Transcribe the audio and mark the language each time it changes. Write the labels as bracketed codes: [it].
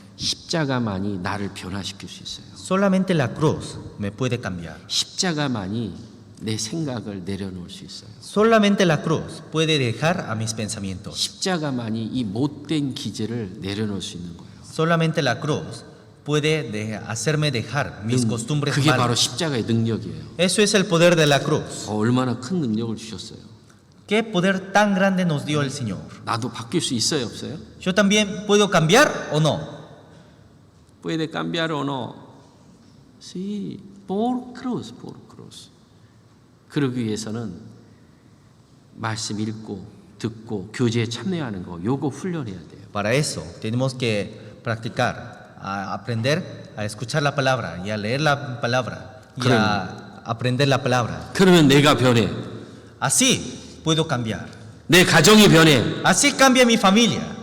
[ko] 십자가만이 나를 변화시킬 수 있어요. [es] Solamente la cruz me puede cambiar. [ko] 십자가만이 내 생각을 내려놓을 수 있어요. [es] Solamente la cruz puede dejar a mis pensamientos. [ko] 십자가만이 이 못된 기질을 내려놓을 수 있는 거예요. [es] Solamente la cruz puede hacerme dejar mis costumbres [ko] 그게 바로 [es] malas. [ko] 십자가의 능력이에요. [es] Eso es el poder de la cruz. [ko] 얼마나 큰 능력을 주셨어요. [es] ¿Qué poder tan grande nos dio el Señor? [ko] 나도 바뀔 수 있어요, 없어요? [es] ¿Yo también puedo cambiar o no? Puede cambiar o no? Sí, por cruz, por cruz. [ko] 그러기 위해서는 말씀 읽고 듣고 교제에 참여하는 거, 요거 훈련해야 돼요. [es] Para eso tenemos que practicar, a aprender a escuchar la palabra y a leer la palabra y a aprender la palabra. [ko] 그러면 내가 변해. [es] Así puedo cambiar. [ko] 내 가정이 변해. [es] Así cambia mi familia.